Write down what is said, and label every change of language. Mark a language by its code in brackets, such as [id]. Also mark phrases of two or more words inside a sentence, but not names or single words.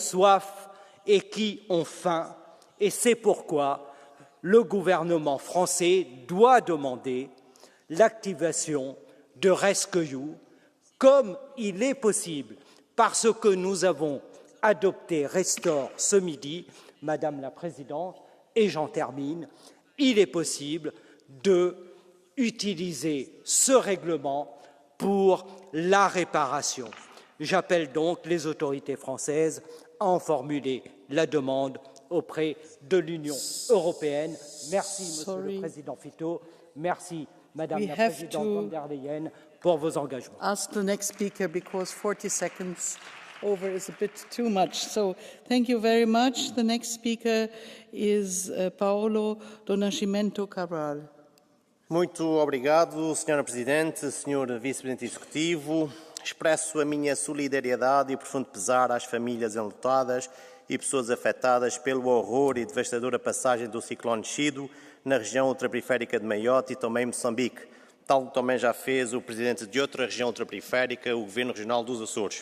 [fr] soif et qui ont faim, et c'est pourquoi le gouvernement français doit demander l'activation de RescueU, comme il est possible, parce que nous avons adopté Restore ce midi, Madame la Présidente, et j'en termine, il est possible d'utiliser ce règlement pour la réparation. J'appelle donc les autorités françaises à en formuler la demande auprès de l'Union européenne. Merci, Monsieur le Président Fito. Merci, Madame la Présidente von der Leyen, pour vos engagements. [en] Ask the next speaker because 40 seconds over is a bit too much. So thank you very much. The next speaker is Paolo do Nascimento Cabral. [pt] Muito obrigado, Sra. Presidente, Sr. Vice-Presidente Executivo. Expresso a minha solidariedade e profundo pesar às famílias enlutadas e pessoas afetadas pelo horror e devastadora passagem do ciclone Chido na região ultraperiférica de Maiote e também Moçambique, tal como também já fez o Presidente de outra região ultraperiférica, o Governo Regional dos Açores.